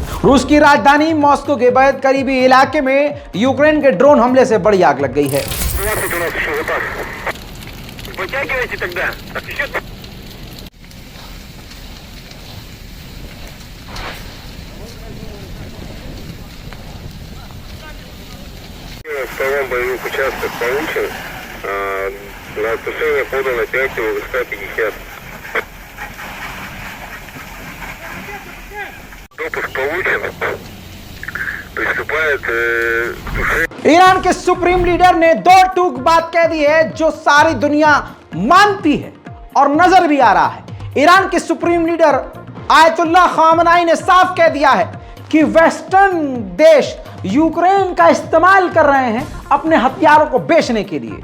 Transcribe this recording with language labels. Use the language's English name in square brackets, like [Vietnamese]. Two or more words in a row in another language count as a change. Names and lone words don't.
[Hindi] रूस की राजधानी मॉस्को के बेहद करीबी इलाके में यूक्रेन के ड्रोन हमले से बड़ी आग लग गई है। [Russian] Втором боевых участках получен. На тушение подано 5 ВСК-50. Допуск получен. Приступает к тушению. [Hindi] ईरान के [English] supreme leader [Hindi] ने दो टूक बात कह दी है जो सारी दुनिया मानती है और नजर भी आ रहा है। ईरान के [English] supreme leader [Hindi] आयतुल्लाह खामनाई ने साफ कह दिया है कि वेस्टर्न देश यूक्रेन का इस्तेमाल कर रहे हैं अपने हथियारों को बेचने के लिए।